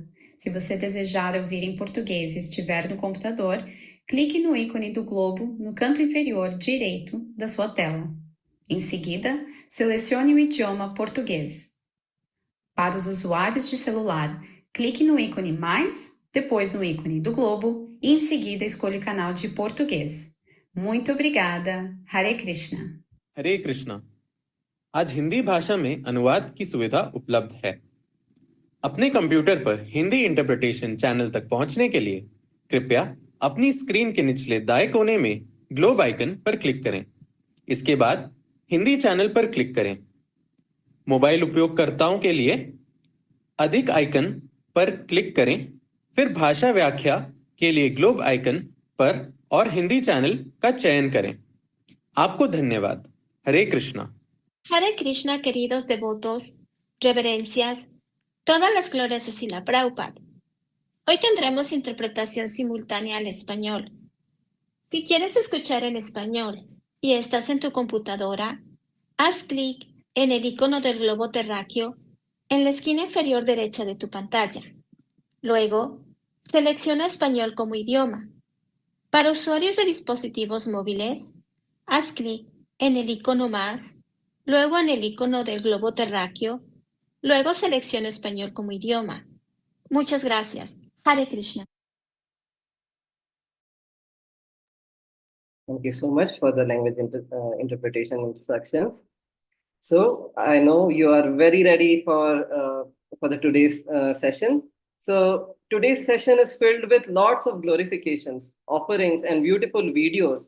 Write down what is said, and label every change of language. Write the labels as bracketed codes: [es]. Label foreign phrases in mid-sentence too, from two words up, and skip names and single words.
[pt] Se você desejar ouvir em português e estiver no computador, clique no ícone do globo no canto inferior direito da sua tela. Em seguida, selecione o idioma português. Para os usuários de celular, clique no ícone mais, depois no ícone do globo e em seguida escolha o canal de português. Muito obrigada. [sa] हरे कृष्ण. हरे कृष्णा। [hi] आज हिंदी भाषा में अनुवाद की सुविधा उपलब्ध है। अपने कंप्यूटर पर हिंदी [en] interpretation channel [hi] तक पहुंचने के लिए कृपया अपनी स्क्रीन के निचले दाएं कोने में [en] globe icon [hi] पर क्लिक करें। इसके बाद हिंदी चैनल पर क्लिक करें। मोबाइल उपयोगकर्ताओं के लिए अधिक आइकन पर क्लिक करें, फिर भाषा व्याख्या के लिए [en] globe icon [hi] पर और हिंदी चैनल का चयन करें। आपको धन्यवाद। [sa] हरे कृष्णा। हरे कृष्ण, [es] queridos devotos, reverencias, todas las glorias a Srila Prabhupada. Hoy tendremos interpretación simultánea al español. Si quieres escuchar en español y estás en tu computadora, haz clic en el icono del globo terráqueo en la esquina inferior derecha de tu pantalla. Luego, selecciona español como idioma. Para usuarios de dispositivos móviles, haz clic en el icono más, luego en el icono del globo terráqueo, luego selecciona español como idioma. Muchas gracias. [sa] हरे कृष्ण. [en] Thank you so much for the language interpretation instructions. So I know you are very ready for the today's session. So today's session is filled with lots of glorifications, offerings, and beautiful videos.